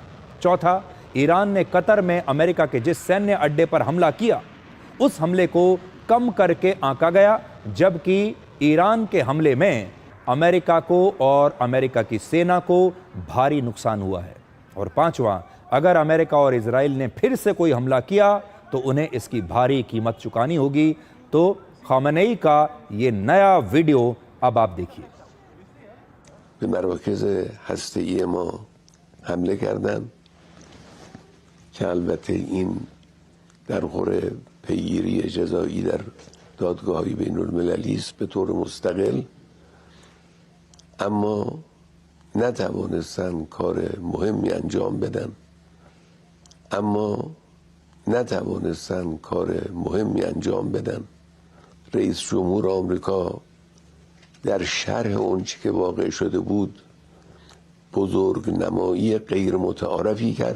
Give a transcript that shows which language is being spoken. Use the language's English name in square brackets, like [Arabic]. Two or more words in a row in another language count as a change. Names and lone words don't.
[Hindi] चौथा, ईरान ने कतर में अमेरिका के जिस सैन्य अड्डे पर हमला किया, उस हमले को कम करके आंका गया, जबकि ईरान के हमले में अमेरिका को और अमेरिका की सेना को भारी नुकसान हुआ है। और पांचवा, अगर अमेरिका और इजराइल ने फिर से कोई हमला किया तो उन्हें इसकी भारी कीमत चुकानी होगी। तो खामेनेई का ये नया वीडियो अब आप देखिए। [Persian] به مراکز هسته‌ای ما حمله کردند که البته این در خور پیگیری جزایی در دادگاه‌های بین‌المللی است به طور مستقل، اما نتوانستن کار مهمی انجام بدن رئیس جمهور آمریکا در شرح اونچه که واقع شده بود بزرگ نمایی غیر متعارفی کرد.